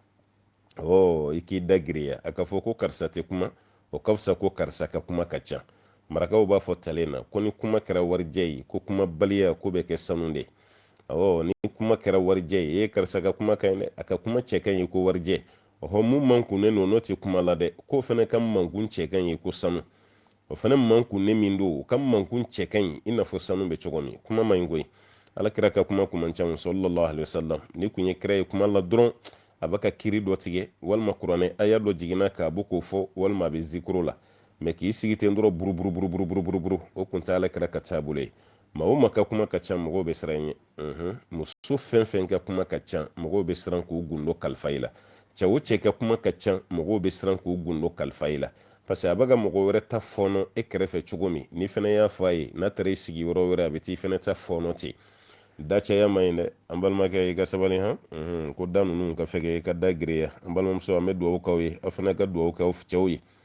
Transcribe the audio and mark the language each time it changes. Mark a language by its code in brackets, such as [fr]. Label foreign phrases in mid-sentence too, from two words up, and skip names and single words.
[bm] i k'i da giriya a ka fɔ ko karisa tɛ kuma o ka fisa ko karisa ka kuma ka ca marakaw b'a fɔ talen na ko ni kuma kɛra warijɛ ye ko kuma baliya ko bɛ kɛ sanu de ni kuma kɛra warijɛ ye karisa ka kuma ka ɲi dɛ a ka kuma cɛ ka ɲi ko warijɛ mun mankunnen don n'o tɛ kuma la dɛ k'o fana ka mankun cɛ ka ɲi ko sanu o fana mankunnen min don o ka mankun cɛ ka ɲi i n'a fɔ sanu bɛ cogo min kuma man ɲi koyi ala kira ka kuma man ca [ar] صلى الله عليه وسلم [bm] ni kun ye kira ye kuma la dɔrɔn a bɛ ka kiri dɔ tigɛ walima kuranɛ aya dɔ jiginna k'a bɔ k'o fɔ walima a bɛ zikiro la mɛ k'i sigi ten dɔrɔn buruburu o kun tɛ ala kira ka taabolo ye maa o maa ka kuma ka ca mɔgɔw bɛ siran ɲɛ muso fɛn fɛn ka kuma ka ca mɔgɔw bɛ siran k'u gundo kalifa i la cɛ o cɛ ka kuma ka ca mɔgɔw bɛ siran k'u gundo kalifa i la [fr] parce que [bm] a bɛ ka mɔgɔ wɛrɛ ta fɔɔnɔ e kɛrɛfɛ cogo min ni fana y'a fɔ a ye n'a taara i sigi yɔrɔ wɛrɛ a bɛ t'i fana ta fɔɔnɔ ten da caya ma ɲi dɛ an balimakɛ i ka sabali ko da ninnu ka fɛgɛ i ka da giriya an balimamuso an bɛ dugawu k'aw ye aw fana ka dugawu k'aw cɛw ye